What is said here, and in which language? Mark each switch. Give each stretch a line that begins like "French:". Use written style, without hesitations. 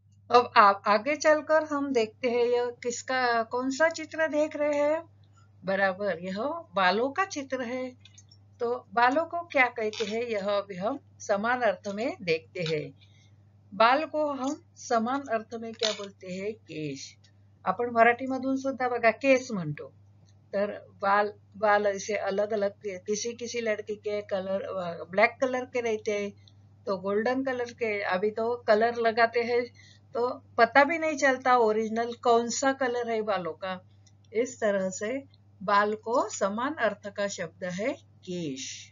Hindi: अब आप आगे चलकर हम देखते हैं यह किसका, कौन सा चित्र देख रहे हैं? बराबर, यह बालों का चित्र है। तो बालों को क्या कहते हैं यह अभी हम समान अर्थ में देखते हैं। बाल को हम समान अर्थ में क्या बोलते हैं? केश.
Marathi: आपण मराठीमधून सुद्धा बघा केस म्हणतो.
Hindi: तर बाल बाल ऐसे अलग अलग, किसी किसी लड़की के कलर ब्लैक कलर के रहते हैं, तो गोल्डन कलर के। अभी तो कलर लगाते हैं तो पता भी नहीं चलता ओरिजिनल कौन सा कलर है बालों का। इस तरह से बाल को समान अर्थ का शब्द है केश।